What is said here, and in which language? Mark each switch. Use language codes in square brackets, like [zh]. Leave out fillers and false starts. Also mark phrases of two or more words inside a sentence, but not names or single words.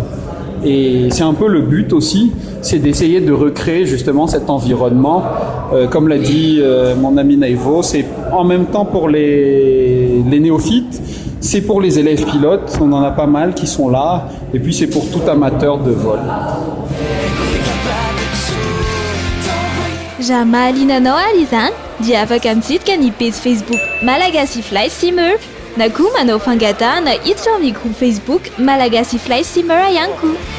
[fr] Et c'est un peu le but aussi, c'est d'essayer de recréer justement cet environnement. Comme l'a dit mon ami Naivo, c'est en même temps pour les néophytes, c'est pour les élèves pilotes, on en a pas mal qui sont là, et puis c'est pour tout amateur de vol. [mg] Jamalina Noali zany dia afaka mitsidika ny page Facebook Malagasy Flight Simmer na koa manao fangatahana hiditra amin'ny groupe Facebook Malagasy Flight Simmer ihany koa.